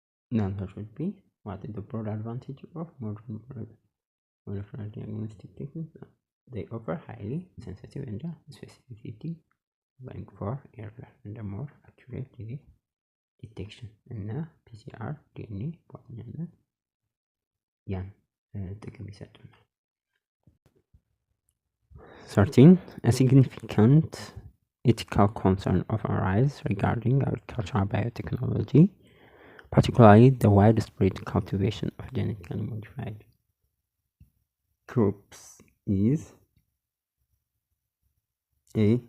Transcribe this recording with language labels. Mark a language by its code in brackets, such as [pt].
[en] The answer should be: what is the broad advantage of modern molecular diagnostic techniques? They offer highly sensitive and specificity, allowing for earlier and more accurate disease detection. [am] And PCR, DNA, በዋናነት ያን ጥቅም ይሰጡናል። 13. [en] A significant ethical concern often arises regarding agricultural biotechnology, particularly the widespread cultivation of genetically modified crops, is A.